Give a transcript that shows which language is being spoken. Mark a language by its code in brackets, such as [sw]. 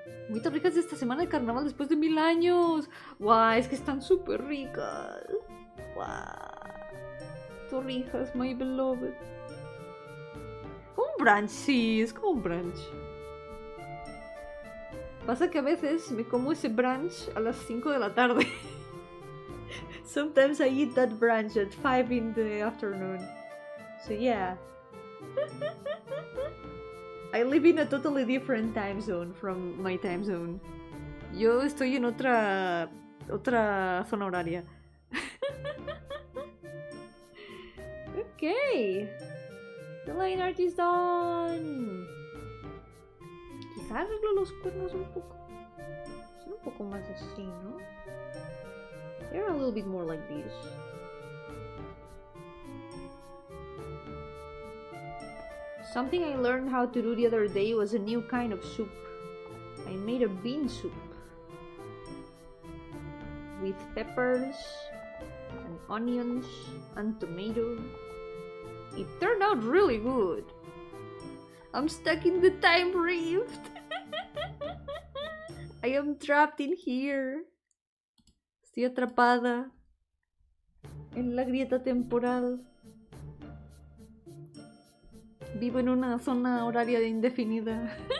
[es] Muy ricas de esta semana de carnaval después de 1000 años. Guau, es que están súper ricas. Guau. Torrijas, [en] my beloved. [es] Como un brunch, sí, es como un brunch. Pasa que a veces me como ese brunch a las 5 de la tarde. [en] Sometimes I eat that brunch at 5 in the afternoon. So yeah. I live in a totally different time zone from my time zone. [es] Yo estoy en otra zona horaria. [en] Okay. The line art is done. [es] Quizá arreglo los cuernos un poco. Son un poco más así, ¿no? [en] They're a little bit more like this. Something I learned how to do the other day was a new kind of soup. I made a bean soup with peppers and onions and tomato. It turned out really good. I'm stuck in the time rift. I am trapped in here. [es] Estoy atrapada en la grieta temporal. Vivo en una zona horaria indefinida.